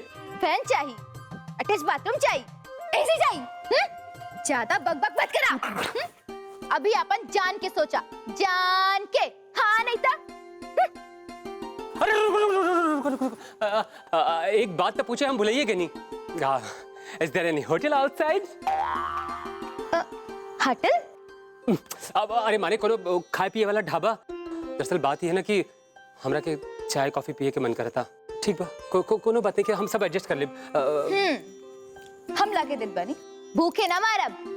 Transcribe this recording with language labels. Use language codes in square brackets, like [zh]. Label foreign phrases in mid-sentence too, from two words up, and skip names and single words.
[bho] फैन चाहिए, [en] attach bathroom [bho] चाहिए, ऐसे चाहिए? ज्यादा बकबक मत करा। अभी अपन जान के सोचा, जान के, हाँ नहीं था? अरे रुको, एक बात तो पूछे हम भुलाइए कि नहीं? [en] Is there any hotel outside? [bho] होटल? अब अरे माने कोनो खाए पिए वाला ढाबा। दरअसल बात ये है ना कि हमरा के चाय कॉफी पिए के मन करता। ठीक बा कोनो बात नहीं कि हम सब एडजस्ट कर ले। हम लाके देत बानी, भूखे ना मारब।